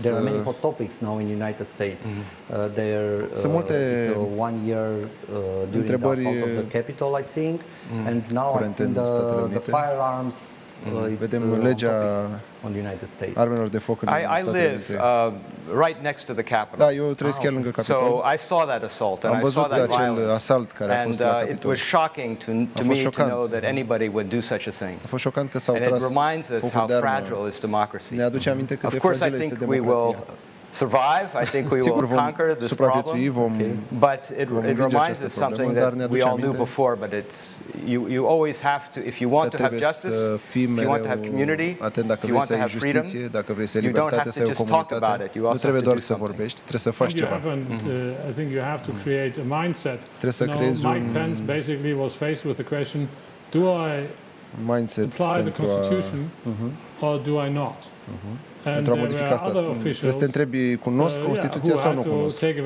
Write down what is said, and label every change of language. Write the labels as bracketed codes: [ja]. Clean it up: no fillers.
[en] There are many hot topics now in United States. [ro] Sunt multe [en] one year during the assault of the Capitol, I think, and now I see the firearms. [ro] Vedem legea armelor de foc în Statele Unite. [en] I live right next to the Capitol. [ro] Da, eu trăiesc chiar lângă Capitol. [en] So I saw that assault and I saw that violence. And it was shocking to me to know that anybody would do such a thing. [ro] A fost șocant că s-au tras focul de armă. [en] And it reminds us how fragile is democracy. [ro] Ne aduce aminte cât de fragilă este democrația. [en] Survive. I think we will conquer this problem. But it reminds us something that we all knew before. But it's you always have to, if you want to have justice, if you want to have community, if you want to have freedom, you don't have to just talk about it. You also have to do something. [ro] Trebuie să faci ceva. [en] I think you have to create a mindset. Mike Pence basically was faced with the question: do I apply the Constitution or do I not? [ro] Pentru a modifica asta, trebuie să te întrebi, cunosc Constituția sau nu cunosc?